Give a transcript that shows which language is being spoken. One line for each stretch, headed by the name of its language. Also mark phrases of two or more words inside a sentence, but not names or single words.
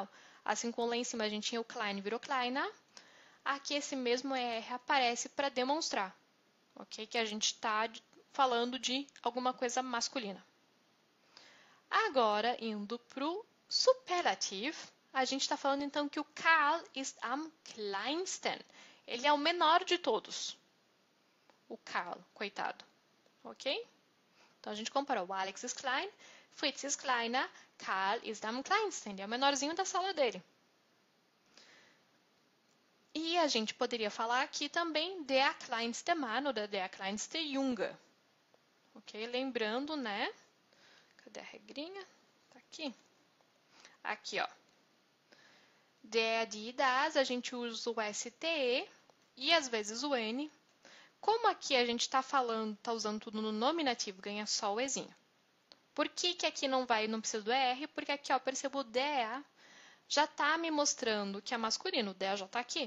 Portuguese: Assim como lá em cima a gente tinha o klein, virou kleiner, aqui esse mesmo ER aparece para demonstrar, ok? Que a gente está falando de alguma coisa masculina. Agora, indo para o superlativo, a gente está falando então que o
German: Karl ist am kleinsten.
Portuguese: Ele é o menor de todos. O Karl, coitado. Ok? Então a gente comparou.
German: O Alex ist klein, Fritz ist kleiner, Karl ist am kleinsten.
Portuguese: Ele é o menorzinho da sala dele. E a gente poderia falar aqui também
German: der kleinste Mann
Portuguese: ou
German: der kleinste Junge.
Portuguese: Ok? Lembrando, né? Cadê a regrinha? Tá aqui. Aqui, ó.
German: Der, die, das,
Portuguese: a gente usa o STE e às vezes o N. Como aqui a gente está falando, está usando tudo no nominativo, ganha só o Ezinho. Por que que aqui não precisa do ER? Porque aqui, ó, percebo o der já está me mostrando que é masculino, o der já está aqui.